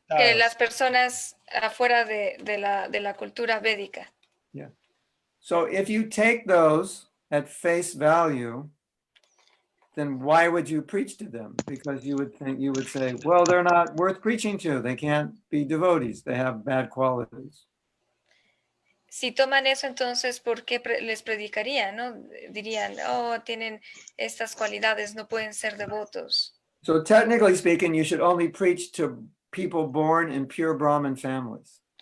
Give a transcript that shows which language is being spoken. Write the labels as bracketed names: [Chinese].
[Spanish] que las personas afuera de la cultura védica. Yeah. [English] So if you take those at face value, then why would you preach to them? Because you would say, well, they're not worth preaching to. They can't be devotees. They have bad qualities. [Spanish] Si toman eso, entonces, ¿por qué les predicaría? ¿No? Dirían, oh, tienen estas cualidades, no pueden ser devotos. [English] So technically speaking, you should only preach to people born in pure Brahmin families.